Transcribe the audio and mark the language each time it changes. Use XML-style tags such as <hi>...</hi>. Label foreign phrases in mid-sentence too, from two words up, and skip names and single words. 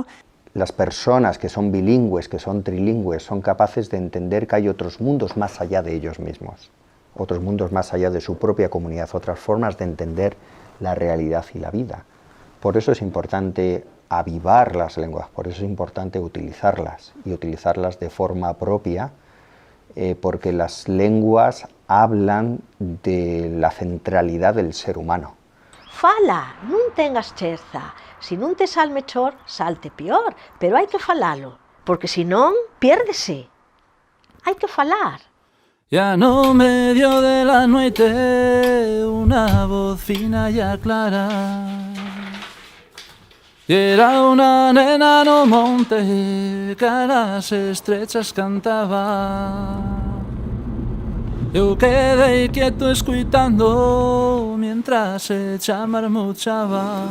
<es>Las personas que son bilingües, que son trilingües, son capaces de entender que hay otros mundos más allá de ellos mismos, otros mundos más allá de su propia comunidad, otras formas de entender la realidad y la vida. Por eso es importante avivar las lenguas, por eso es importante utilizarlas y utilizarlas de forma propia, porque las lenguas hablan de la centralidad del ser humano.</es> <gl>Fala, non tengas cherza. Si non te sale mellor, salte peor, pero hai que falalo, porque si non, piérdese. Hai que falar.</gl> <es>Ya</es> <gl>no medio</gl> <es>de la noite una voz fina y clara. Y era una nena</es> <gl>no monte</gl> <es>que a las estrechas cantaba.</es> <gl>Eu quedei quieto escuitando</gl> <es>mientras ella</es> <gl>marmuchaba.</gl>